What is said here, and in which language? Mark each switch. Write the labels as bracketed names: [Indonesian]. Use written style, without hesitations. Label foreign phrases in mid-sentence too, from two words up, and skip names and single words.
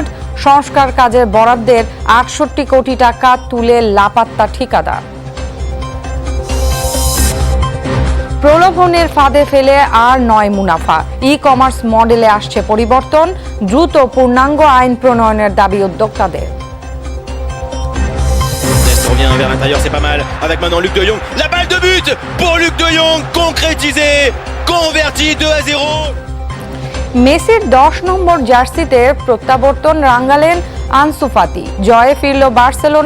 [Bangla] সংস্কার কাজের বরাদ্দের 68 কোটি টাকা তুলে লাপাত্তা ঠিকাদার। প্রলোভনের ফাঁদে ফেলে আর নয় মুনাফা। ই কমার্স মডেলে আসছে পরিবর্তন। দ্রুত পূর্ণাঙ্গ আইন প্রণয়নের দাবি উদ্যোক্তাদের। [French] Revient vers l'intérieur, c'est pas mal. Avec maintenant Luc de Jong. La balle de but pour Luc de Jong, concrétisé, converti 2-0. [Bangla] মেসির 10 নম্বর জার্সিতে প্রত্যাবর্তন রাঙ্গালেন আনসু ফাতি। জয়ে ফিরল বার্সেলোনা।